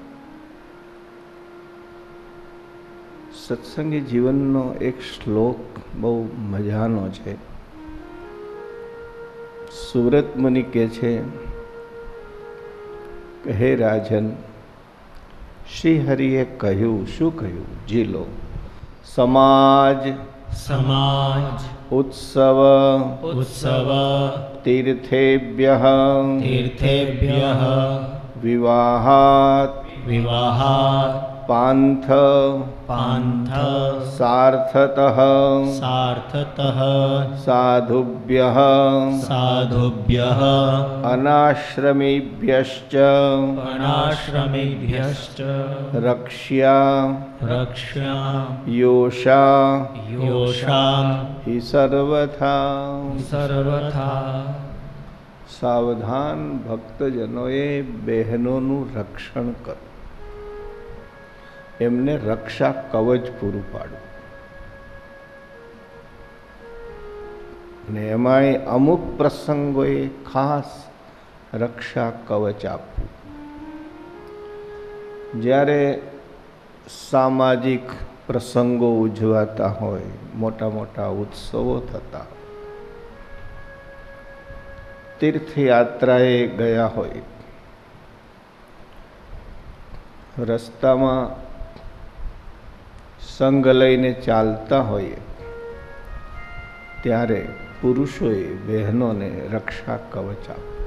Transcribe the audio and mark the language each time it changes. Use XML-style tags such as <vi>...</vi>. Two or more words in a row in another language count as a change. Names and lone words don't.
<gu>સત્સંગી જીવનનો એક શ્લોક બહુ મજાનો છે। સુરત મુનિ કહે છે કે હે રાજન, શ્રી હરિએ કહ્યું, શું કહ્યું? જી લો।</gu> <sa>સમાજ उत्सव तीर्थेभ्यः विवाहात् पान्थ सार्थतः साधुभ्यः अनाश्रमेभ्यश्च रक्ष्या योषा हि सर्वथा।</sa> <gu>સાવધાન ભક્તજનોએ બહેનોનું રક્ષણ કરો, એમને રક્ષા કવચ પૂરું પાડવું। અને એમાંય અમુક પ્રસંગોએ ખાસ રક્ષા કવચ આપવું। જ્યારે સામાજિક પ્રસંગો ઉજવાતા હોય, મોટા મોટા ઉત્સવો થતા હોય, તીર્થયાત્રાએ ગયા હોય, રસ્તામાં સંગ લઈને ચાલતા હોઈએ ત્યારે પુરુષોએ બહેનોને રક્ષા કવચ આપે.</gu>